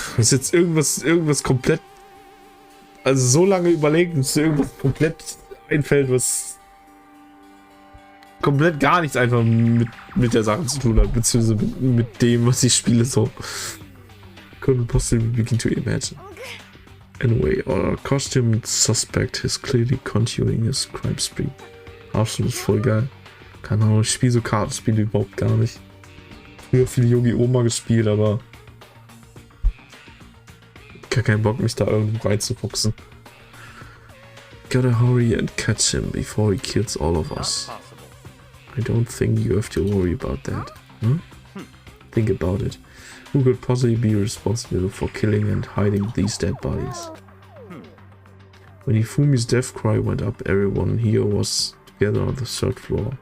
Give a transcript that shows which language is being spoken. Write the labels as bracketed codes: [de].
[de] Ist jetzt irgendwas komplett... Also so lange überlegt, bis irgendwas komplett einfällt, was komplett gar nichts einfach mit der Sache zu tun hat, beziehungsweise mit dem, was ich spiele, so. [en] Couldn't possibly begin to imagine. Anyway, our costumed suspect is clearly continuing his crime spree. [de] Absolut voll geil. Keine Ahnung, ich spiele so Kartenspiele überhaupt gar nicht. Früher viel Yogi-Oma gespielt, aber gar keinen Bock, mich da irgendwo reinzufuchsen. [en] Gotta hurry and catch him before he kills all of us. Not possible. I don't think you have to worry about that. Think about it. Who could possibly be responsible for killing and hiding these dead bodies? When Hifumi's death cry went up, everyone here was together on the 3rd floor.